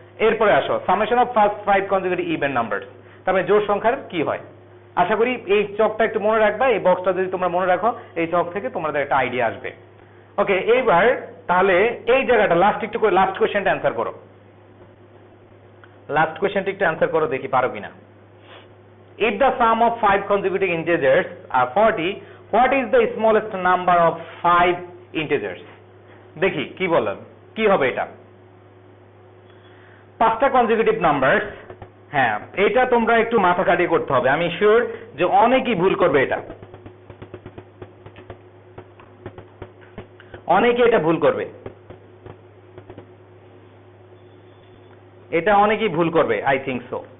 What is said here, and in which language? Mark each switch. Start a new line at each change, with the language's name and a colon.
Bangla: এরপরে আসো summation of first 5 consecutive even numbers, তার মানে জোড় সংখ্যার কি হয়। আশা করি এই চকটা একটু মনে রাখবা, এই বক্সটা যদি তোমরা মনে রাখো এই চক থেকে তোমাদের একটা আইডিয়া আসবে। ওকে, এইবার তাহলে এই জায়গাটা লাস্ট কোশ্চেনটা অ্যান্সার করো, লাস্ট কোশ্চেনটা একটু অ্যান্সার করো দেখি পারো কিনা।
English: If the sum of 5 consecutive integers are 40, what is the smallest number of 5 integers?
Bangla: দেখি কি বলেন, কি হবে এটা। 5টা কনজিকিউটিভ নাম্বারস, হ্যাঁ এটা তোমরা একটু মাথা কাটিয়ে করতে হবে, আমি শিওর যে অনেকেই ভুল করবে এটা, অনেকে এটা ভুল করবে, এটা অনেকেই ভুল করবে
English: I think so.